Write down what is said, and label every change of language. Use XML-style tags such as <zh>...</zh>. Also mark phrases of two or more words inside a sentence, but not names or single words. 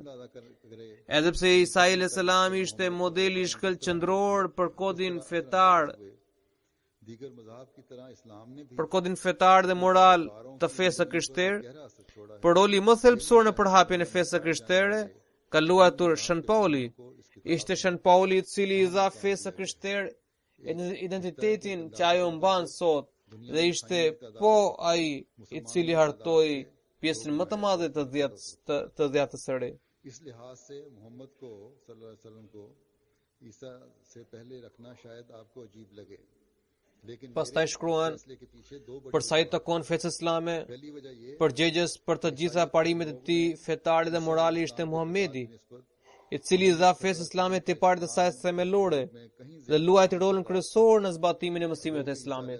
<sq>Edhe pse Isa</sq> <ar>عليه السلام</ar> <sq>ishte modeli i shkëlqyer qendror për kodin fetar dhe moral të fesë së krishterë, por roli më thelbësor në përhapjen e fesë së krishtere ka luajtur Shën Pauli. Ishte Shën Pauli i cili i dha fesë së krishterë identitetin që ajo mban sot, dhe ishte ai i cili hartoi pjesën më të madhe të dhjatës së re.</sq> <ur>اس لحاظ سے محمد کو</ur> <ar>صلى الله عليه وسلم</ar> <ur>کو عیسیٰ سے پہلے رکھنا شاید آپ کو عجیب لگے.</ur> <sq>Pastaj shkruan, për sa i takon fesë islame, përgjegjës për të gjitha parimet e tij fetare dhe morale ishte Muhamedi, i cili dha fesë islame tiparet e saj themelore dhe luajti rolin kryesor në zbatimin e mësimeve të Islamit.</sq>